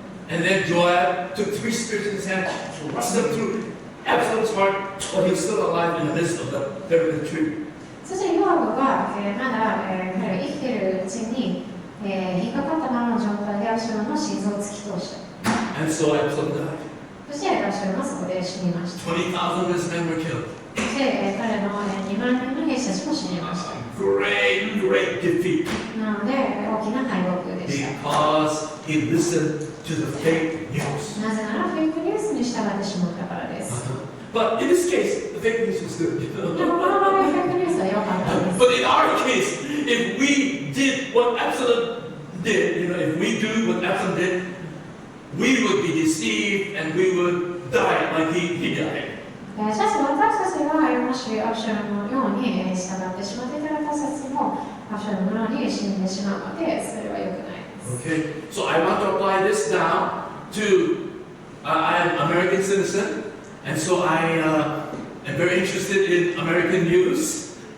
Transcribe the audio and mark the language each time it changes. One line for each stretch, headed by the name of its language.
English: And then Joab took 3 spears in his hand, thrust them through Absalom's heart, while he was still alive in the midst of the terebinth tree.
Japanese: そしてヨアブは、まだ、彼が生きているうちに、引っかかったままの状態でアブシャロムの心臓を突き通した。
English: And so Absalom died.
Japanese: そしてアブシャロムはそこで死にました。
English: 20,000 of his men were killed.
Japanese: そして、彼の2万人の兵士たちも死にました。
English: Great defeat.
Japanese: なので、大きな敗北でした。
English: Because he listened to the fake news.
Japanese: なぜならフェイクニュースに従ってしまったからです。
English: But in this case, the fake news was good.
Japanese: でもこの場合、フェイクニュースは良かったです。
English: But in our case, if we did what Absalom did, if we do what Absalom did, we would be deceived and we would die like he died.
Japanese: しかし私たちがもしアブシャロムのように従ってしまっていたら私たちもアブシャロムのように死んでしまうのでそれは良くないです。
English: Okay, so I want to apply this now to I am an American citizen, and so I and very interested in American news.